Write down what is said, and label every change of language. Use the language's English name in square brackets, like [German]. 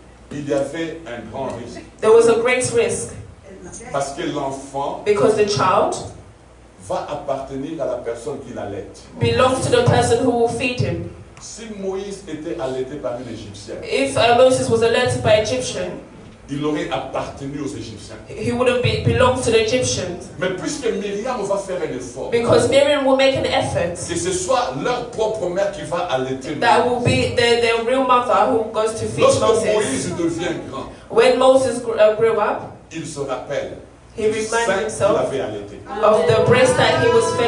[French] il y avait un grand risque. [English] there was a great risk [French] Parce que l'enfant [English] because the child [French] va appartenir à la personne qui l'allaite. [English] belongs to the person who will feed him. [French] Si Moïse était allaité par un Égyptien, [English] If Moses was alerted by Egyptian, [French] il aurait appartenu aux Égyptiens. [English] he would have belonged to the Egyptians. [French] Mais puisque Myriam va faire un effort, [English] Because Miriam will make an effort [French] que ce soit leur propre mère qui va allaiter [English] that [French] Moïse. [English] will be their real mother who goes to feed [French] Lorsque [English] Moses. [French] Moïse devient grand, [English] When Moses grew up, [French] il se rappelle [English] he [French] du sein [English] reminded [French] qu'il [English] himself [French] avait allaité. [English] of the breast that he was fed